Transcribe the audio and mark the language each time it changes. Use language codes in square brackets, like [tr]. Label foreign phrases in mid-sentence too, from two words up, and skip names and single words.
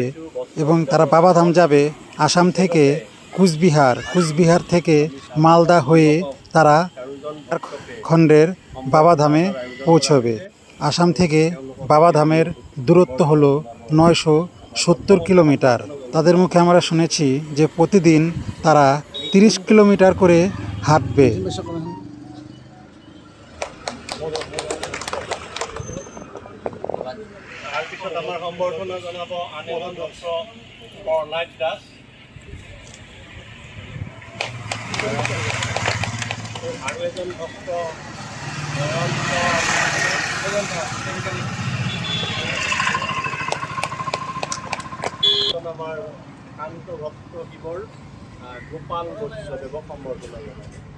[bn] এবং তারা বাবাধাম যাবে আসাম থেকে কুচবিহার থেকে মালদা হয়ে তারা ঝাড়খণ্ডের বাবাধামে পৌঁছবে। আসাম থেকে বাবাধামের দূরত্ব হলো 970 কিলোমিটার। তাদের মুখে আমরা শুনেছি যে প্রতিদিন তারা 30 কিলোমিটার করে হাঁটবে। [as] তাৰপিছত আমাৰ সম্বৰ্ধনা জনাব আনিমন ডক্টৰ বৰলাইট দাস। আৰু এজন ভক্ত আমাৰ শান্ত ভক্ত শিৱৰ গোপাল বৈশ্যদেৱক সম্বৰ্ধনা জনাব।